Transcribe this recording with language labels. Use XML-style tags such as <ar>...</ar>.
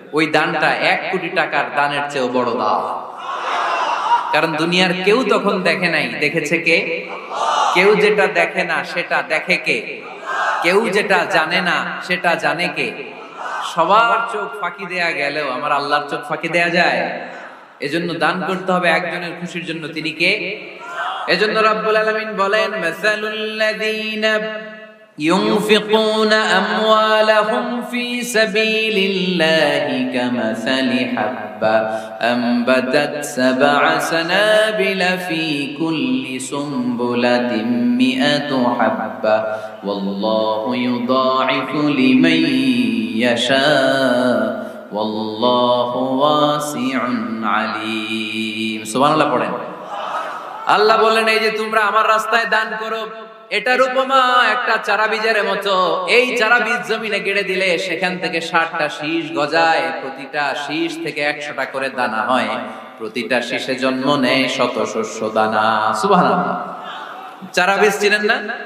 <bn>ওই দানটা 1 কোটি টাকার দানের চেয়েও বড় দান। কারণ দুনিয়ার কেউ তখন দেখে নাই, দেখেছে কে? কেউ যেটা দেখে না সেটা দেখে কে? কেউ যেটা জানে না সেটা জানে কে? সবার চোখ ফাঁকি দেয়া গেলেও আমার আল্লাহর চোখ ফাঁকি দেয়া যায়? এজন্য দান করতে হবে একজনের খুশির জন্য। তিনি কে? এজন্য রাব্বুল আলামিন বলেন, মাসালুল্লাযীনা</bn> <ar>ينفقون أموالهم في سبيل الله كمثل حبة أنبتت 7 سنابل في كل سنبلة 100 حبة والله يضاعف لمن يشاء والله واسع عليم سبحان الله</ar> <bn>পড়েন। আল্লাহ বলেন, এই যে তোমরা আমার রাস্তায় দান করো, এটার উপমা একটা চারা বীজের মতো। এই চারা বীজ জমিনে গেড়ে দিলে সেখান থেকে 60টা শীষ গজায়, প্রতিটা শীষ থেকে 100টা করে দানা হয়, প্রতিটা শীষে জন্ম নেয় শত শস্য দানা। সুবহানাল্লাহ। চারা বীজ চিনেন না?</bn>